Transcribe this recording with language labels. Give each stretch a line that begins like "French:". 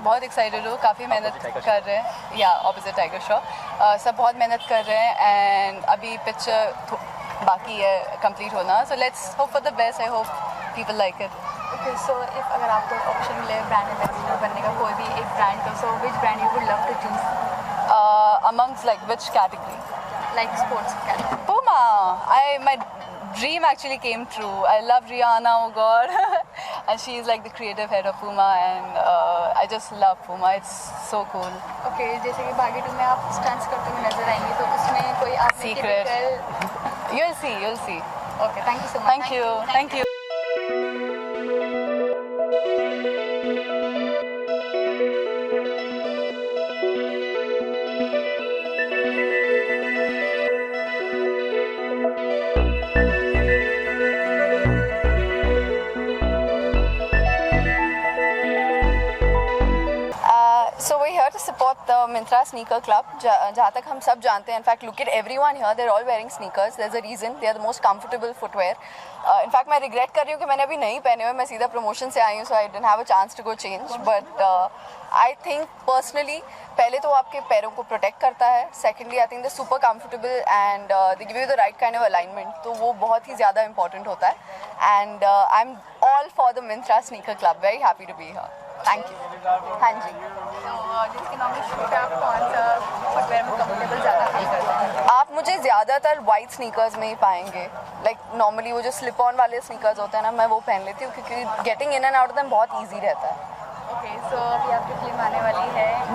Hindi: बहुत एक्साइटेड हो, काफ़ी मेहनत कर रहे हैं, या ऑपोजिट टाइगर श्रॉफ। सब बहुत मेहनत कर रहे हैं, एंड अभी पिक्चर बाकी है कंप्लीट होना।
English: So let's hope for the best. I hope people like it. Okay, so if
Hindi: अगर आपको ऑप्शन मिले ब्रांड एम्बेसडर बनने का कोई भी एक ब्रांड का,
English: so which brand you would love to choose? Amongst like which category? Like sports category. Puma. My dream actually came true. I love Rihanna, oh god. And she is like the creative head of Puma, and I just love Puma. It's so cool.
Hindi: Okay, जैसे कि बागी 2 में आप stunts करते हुए नजर आएंगे, तो उसमें कोई आपने
English: Secret. typical- You'll see. Okay, thank you so much. Thank you. So we're here to support the Myntra Sneaker Club.
Hindi: जहाँ तक हम सब जानते हैं,
English: in fact, look at everyone here. They're all wearing sneakers. There's a reason. They are the most comfortable footwear. In fact,
Hindi: मैं regret कर रही हूँ कि मैंने अभी नहीं पहने हुए. मैं सीधा promotion से आई हूँ,
English: so I didn't have a chance to go change. But I think personally,
Hindi: पहले तो वो आपके पैरों को protect करता है.
English: Secondly, I think they're super comfortable and they give you the right kind of alignment.
Hindi: तो वो बहुत ही ज़्यादा important होता है.
English: And I'm all for the Myntra Sneaker Club. Very happy to be here. Thank you.
Hindi: हाँ जी. तो जिसके नाम में शूट आप कौन सा फुटवेयर में कंफर्टेबल ज़्यादा फील करते हैं? आप मुझे ज़्यादातर वाइट स्नीकर्स में ही पाएंगे. लाइक नॉर्मली वो जो स्लिप ऑन वाले स्नीकर्स होते हैं ना, मैं वो पहन लेती हूँ क्योंकि
English: getting in and out of them
Hindi: बहुत ईजी रहता है. ओके, सो अभी आपकी फिल्म आने वाली है